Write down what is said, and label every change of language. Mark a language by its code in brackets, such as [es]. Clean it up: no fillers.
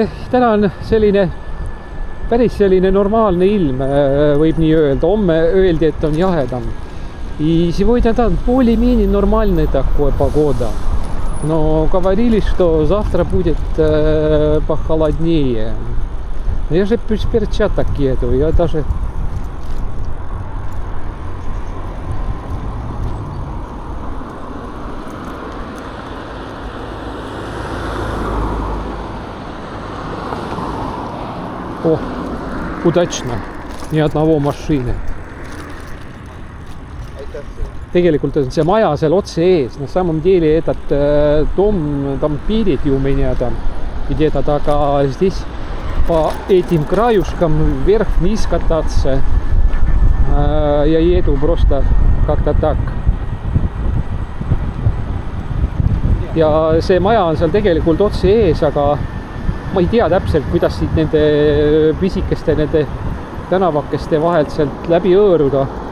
[et] Täna on päris selline normaalne ilm, võib nii öelda. Homme öeldi, et on jahedam. [ru] И сегодня там более-менее нормальная такая погода. Но говорили, что завтра будет похолоднее. Я же без перчаток еду, я даже... О, удачно. Ни одного машины. [et] Tegelikult on see maja seal otse ees. [ru] На самом деле этот дом, там пилит у меня там где-то так, а здесь по этим краюшкам вверх-вниз кататься. Я еду просто как-то так. [et] ja see maja on seal tegelikult otse ees, aga ma ei tea täpselt, kuidas siit nende pisikeste, nende tänavakeste vahelt sealt läbi hõõruda.